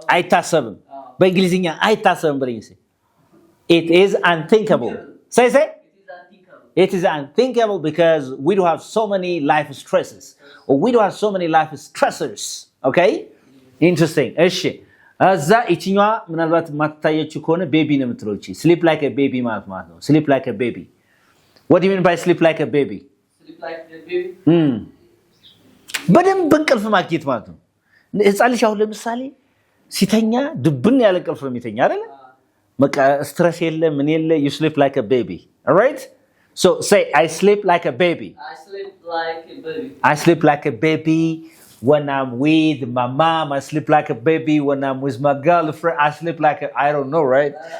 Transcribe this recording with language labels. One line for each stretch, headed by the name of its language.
Amharic: አይታሰብም። በእንግሊዝኛ አይታሰብም ብለኝ እስኪ.
English: It is unthinkable. Say. It is unthinkable. It is unthinkable because we do have so many life stresses. Or we do have so many life stressors. Okay? Interesting.
Amharic: እሺ እዛ እቺኛዋ ምናልባት ማታየችው ከሆነ ቤቢ ነው የምትለው እቺ
English: sleep like a baby
Amharic: ማለት ነው sleep like a baby.
English: What do you mean by sleep like a baby? Sleep like a baby.
Amharic: በደንብ እንቅልፍ ማግኘት ማለት ነው። ህፃን ልጅ አሁን ለምሳሌ ሲተኛ ድብን ያለ እንቅልፍ ነው የሚተኛ አይደል? በቃ ስትረስ የለ ምን የለ
English: you sleep like a baby. All right? So say I sleep like a baby. I sleep like a baby. I sleep like a baby when I'm with my mom. I sleep like a baby when I'm with my girlfriend. I sleep like a, I don't know, right?